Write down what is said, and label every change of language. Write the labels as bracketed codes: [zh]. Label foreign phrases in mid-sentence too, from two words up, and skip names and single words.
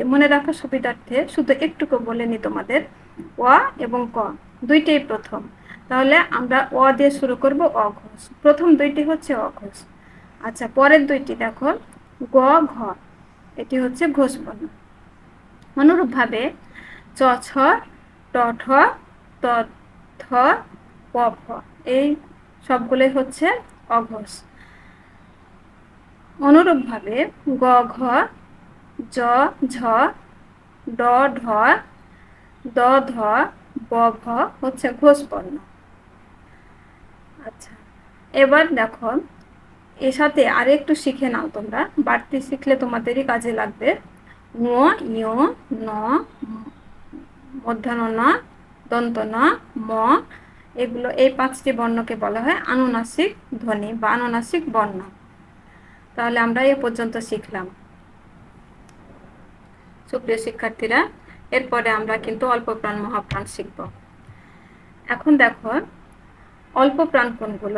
[bn] মনে রাখার সুবিধার্থে শুধু একটুকু বলে নিই তোমাদের, অ এবং ক দুইটাই প্রথম। তাহলে আমরা অ দিয়ে শুরু করব, অঘোষ। প্রথম দুইটি হচ্ছে অঘোষ। আচ্ছা, পরের দুইটি দেখো, গ, ঘ, এটি হচ্ছে ঘোষ বর্ণ। অনুরূপভাবে চ, ছ, ট, ঠ, ত, থ, প, ফ এই সবগুলোই হচ্ছে অঘোষ। অনুরূপভাবে গ, ঘ, জ, ঝ, ড, ঢ, দ, ধ, ব, ভ হচ্ছে ঘোষ বর্ণ। আচ্ছা, এবার দেখো, এর সাথে আরেকটু শিখে নাও তোমরা, বাড়তি শিখলে তোমাদেরই কাজে লাগবে। ঙ, ঞ, ন, মূর্ধন্য ন, দন্ত ন, ম, এগুলো এই 5টি বর্ণকে বলা হয় আনুনাসিক ধ্বনি বা আনুনাসিক বর্ণ। তাহলে আমরা এ পর্যন্ত শিখলাম। সুপ্রিয় শিক্ষার্থীরা, এরপরে আমরা কিন্তু অল্পপ্রাণ মহাপ্রাণ শিখব। এখন দেখো, অল্পপ্রাণ কোনগুলো?